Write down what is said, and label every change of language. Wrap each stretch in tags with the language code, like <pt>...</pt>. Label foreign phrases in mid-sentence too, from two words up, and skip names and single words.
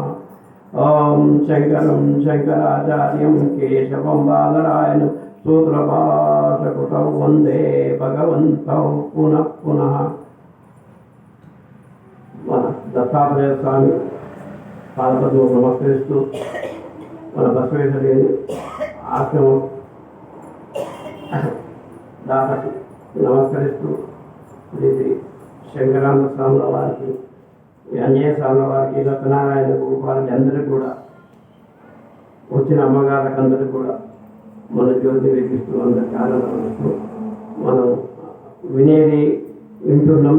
<sa>ओम शंकरं शंकराचार्यं केशवं बादरायणं सूत्रभाषकृतौ वन्दे भगवन्तौ पुनः पुनः।</sa> <te>మన దత్తాత్రేయ స్వామి పాదపద్మ నమస్కరిస్తూ మన బసవేశ్వరి ఆశ్రమం దాతకు నమస్కరిస్తూ శ్రీ శంకరానంద స్వాముల వారికి, అంజయ్య స్వాముల వారికి, సత్యనారాయణ వారికి అందరికీ కూడా వచ్చిన అమ్మగారికి అందరికీ కూడా మన జ్యోతి వెలిగిస్తూ అందరికీ ఆనందపడుతూ మనం వినేది వింటున్నాం.</te>